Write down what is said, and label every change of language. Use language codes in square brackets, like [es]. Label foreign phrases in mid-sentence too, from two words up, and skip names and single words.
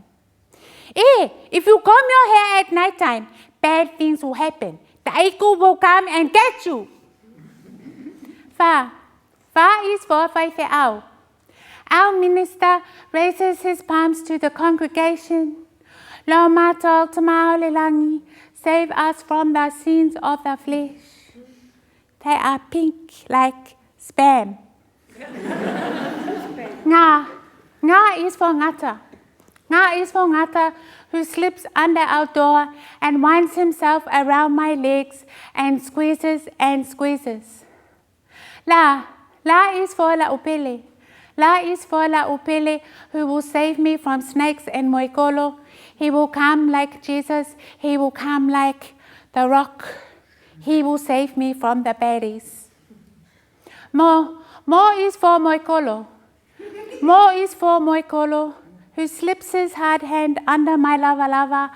[en] If you comb your hair at night time, bad things will happen. The Aiku will come and get you. Fa is for Whaifeau. Our minister raises his palms to the congregation. [sm] Lo mātou te maolelangi, [en] save us from the sins of the flesh. They are pink like spam. Ngā is for ngata. Ngā is for ngata who slips under our door and winds himself around my legs and squeezes and squeezes. La is for la upele. La is for la upele who will save me from snakes and moikolo. He will come like Jesus. He will come like the rock. He will save me from the baddies. Mo is for moikolo. Mo is for moikolo who slips his hard hand under my lava.